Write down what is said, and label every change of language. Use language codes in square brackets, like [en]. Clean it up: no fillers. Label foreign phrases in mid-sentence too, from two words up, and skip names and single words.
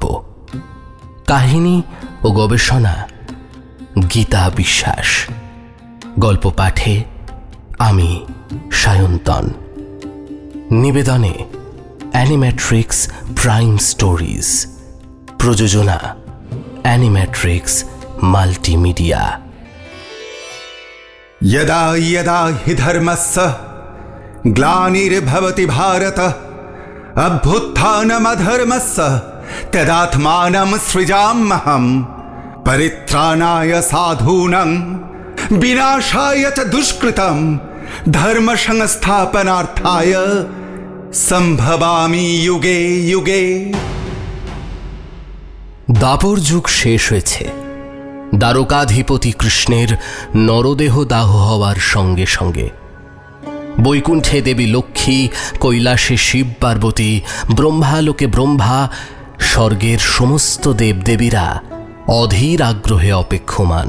[bn] কাহিনী ও গবেষণা গীতা বিশ্বাস। গল্প পাঠে আমি সায়ন্তন। নিবেদনে অ্যানিম্যাট্রিক্স প্রাইম স্টোরিজ। প্রযোজনা অ্যানিম্যাট্রিক্স মাল্টিমিডিয়া। [sa] यदा यदा हि धर्मस्य ग्लानिर्भवति भारत अभ्युत्थानमधर्मस्य तदात्मानं सृजाम्यहं परित्राणाय साधूनां विनाशाय च दुष्कृतं धर्म संस्थापनार्थाय संभवामि युगे युगे। [bn] দাপর যুগ শেষ হয়েছে। দ্বারকাধিপতি কৃষ্ণের নরদেহ দাহ হওয়ার সঙ্গে সঙ্গে বৈকুণ্ঠে দেবী লক্ষ্মী, কৈলাসে শিব পার্বতী, ব্রহ্মালোকে ব্রহ্মা, স্বর্গের সমস্ত দেবদেবীরা অধীর আগ্রহে অপেক্ষমান।